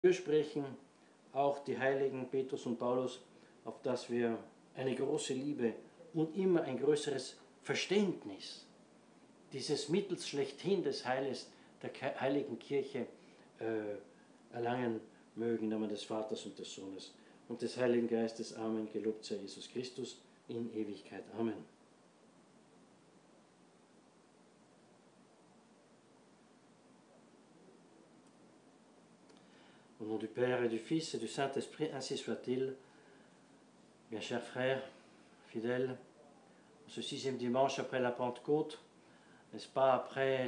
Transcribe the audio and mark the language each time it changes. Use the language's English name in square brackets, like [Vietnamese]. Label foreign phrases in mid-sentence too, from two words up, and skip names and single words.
[German] sprechen, auch die Heiligen Petrus und Paulus, auf dass wir eine große Liebe und immer ein größeres Verständnis dieses Mittels schlechthin des Heiles der Heiligen Kirche erlangen mögen, im Namen des Vaters und des Sohnes und des Heiligen Geistes. Amen. Gelobt sei Jesus Christus in Ewigkeit. Amen. [French] Au nom du Père et du Fils et du Saint-Esprit, ainsi soit-il. Bien chers frères, fidèles, ce 6e dimanche après la Pentecôte, n'est-ce pas, après